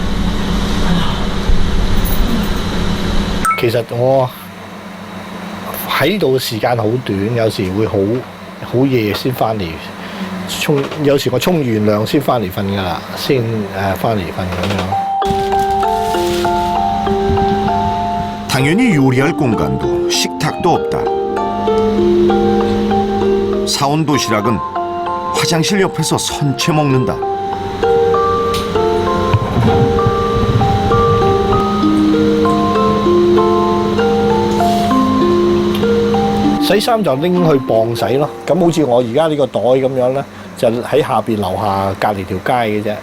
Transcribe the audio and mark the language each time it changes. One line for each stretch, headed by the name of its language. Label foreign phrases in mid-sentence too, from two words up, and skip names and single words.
Cantonese: 其實我喺度嘅時間好短，有時會好夜先翻嚟沖，有時我沖完涼先翻嚟瞓㗎啦，先翻嚟瞓咁樣。
Korean: 당연히 요리할 공간도 식탁도 없다. 사온 도시락은 화장실 옆에서 선채 먹는다.
Cantonese: 洗衫就拎去磅洗咯，咁好似我而家呢個袋咁樣咧，就喺下邊樓下隔離條街嘅啫。